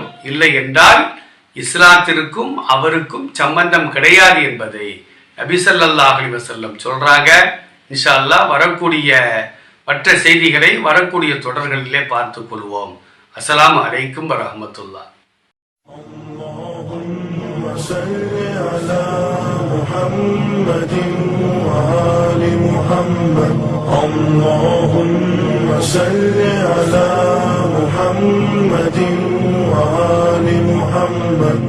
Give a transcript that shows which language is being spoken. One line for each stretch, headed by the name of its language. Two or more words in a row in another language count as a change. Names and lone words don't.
Tamil: இல்லை என்றால் இஸ்லாத்திற்கும் அவருக்கும் சம்பந்தம் கிடையாது என்பதை நபி
Arabic: صلى الله عليه وسلم
Tamil: சொல்றாங்க.
Arabic: إن شاء الله
Tamil: வரக்கூடிய மற்ற செய்திகளை வரக்கூடிய தொடர்களிலே பார்த்துக் கொள்வோம்.
Arabic: السلام عليكم ورحمة الله. اللهم صل على محمد وآل محمد. اللهم صل على محمد وآل محمد.